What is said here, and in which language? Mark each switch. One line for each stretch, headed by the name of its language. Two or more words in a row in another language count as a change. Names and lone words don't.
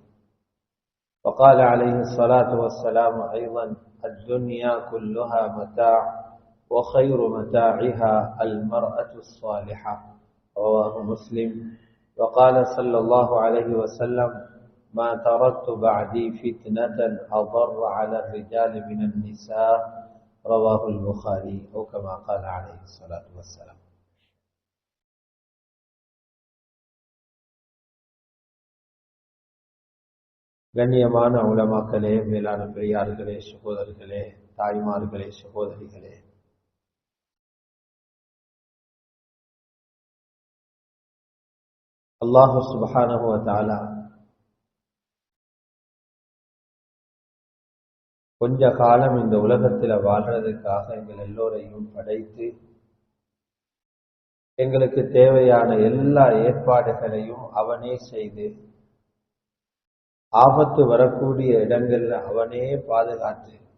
Arabic: وقال عليه الصلاة والسلام أيضا: الدنيا كلها متاع وخير متاعها المرأة الصالحة. رواه مسلم. وقال صلى الله عليه وسلم: ما تركت بعدي فتنة أضر على الرجال من النساء. رواه البخاري، أو كما قال عليه الصلاة والسلام.
Tamil: கண்ணியமான உலமாக்களே, மேலான பெரியார்களே, சகோதரர்களே, தாய்மார்களே, சகோதரிகளே,
Arabic: الله سبحانه و تعالى
Tamil: கொஞ்ச காலம் இந்த உலகத்தில் வாழ்றதுக்காக எங்கள் எல்லோரையும் படைத்து எங்களுக்கு தேவையான எல்லா ஏற்பாடுகளையும் அவனே செய்து ஆபத்து வரக்கூடிய இடங்கள்ல அவனே பாதுகாத்து